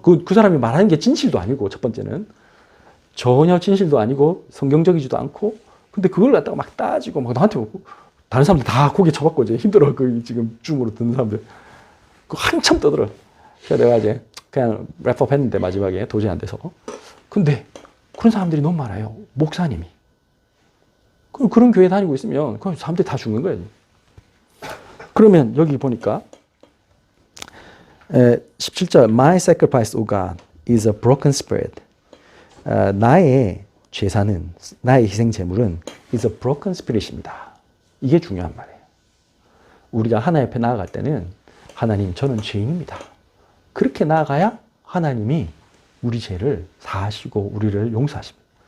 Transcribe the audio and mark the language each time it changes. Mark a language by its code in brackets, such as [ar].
[ko] 그 사람이 말하는 게 진실도 아니고, 첫 번째는. 전혀 진실도 아니고, 성경적이지도 않고, 근데 그걸 갖다가 막 따지고, 막 나한테 오고, 다른 사람들 다 고개 쳐박고 이제 힘들어. 그 지금 줌으로 듣는 사람들. 그 한참 떠들어. 그래서 내가 이제 그냥 랩업 했는데, 마지막에 도저히 안 돼서. 근데 그런 사람들이 너무 많아요. 목사님이. 그런 교회 다니고 있으면, 그 사람들이 다 죽는 거예요. 그러면 여기 보니까, 17절, [en] My sacrifice, O God, is a broken spirit. [ko] 나의 제사는, 나의 희생 제물은 [en] is a broken spirit [ko] 입니다. 이게 중요한 말이에요. 우리가 하나님 앞에 나아갈 때는 하나님, 저는 죄인입니다. 그렇게 나아가야 하나님이 우리 죄를 사하시고 우리를 용서하십니다.